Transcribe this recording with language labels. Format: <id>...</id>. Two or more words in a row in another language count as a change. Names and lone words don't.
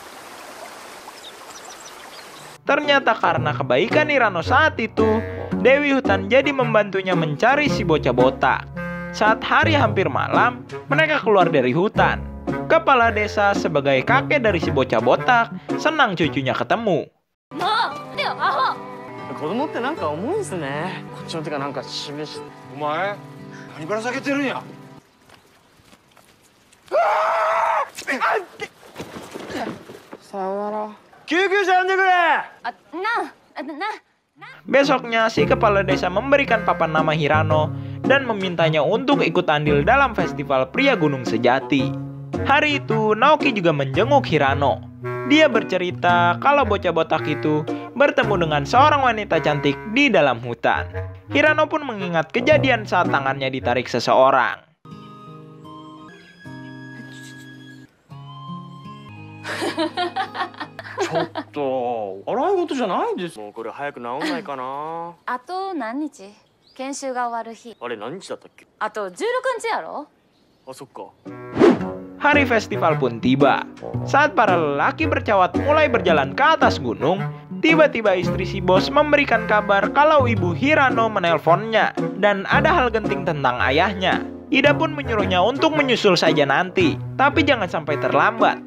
<id>Ternyata karena kebaikan Hirano saat itu, Dewi Hutan jadi membantunya mencari si bocah botak. Saat hari hampir malam, mereka keluar dari hutan. Kepala desa sebagai kakek dari si bocah botak senang cucunya ketemu.</id> <ja>子供ってなんか重いんすね。こっちの手がなんか示し。お前、何から下げてるんや。</ja> <id>Besoknya si kepala desa memberikan papan nama Hirano dan memintanya untuk ikut andil dalam festival pria gunung sejati. Hari itu Naoki juga menjenguk Hirano. Dia bercerita kalau bocah botak itu bertemu dengan seorang wanita cantik di dalam hutan. Hirano pun mengingat kejadian saat tangannya ditarik seseorang.</id> <ja>ちょっと笑い事じゃないです。もうこれ早く治んないかな。あと何日？研修が終わる日。あれ何日だったっけ？あと16日やろ？あ、そっか。</ja> <id>Hari festival pun tiba. Saat para lelaki bercawat mulai berjalan ke atas gunung, tiba-tiba istri si bos memberikan kabar kalau ibu Hirano menelponnya dan ada hal genting tentang ayahnya. Ida pun menyuruhnya untuk menyusul saja nanti, tapi jangan sampai terlambat.</id>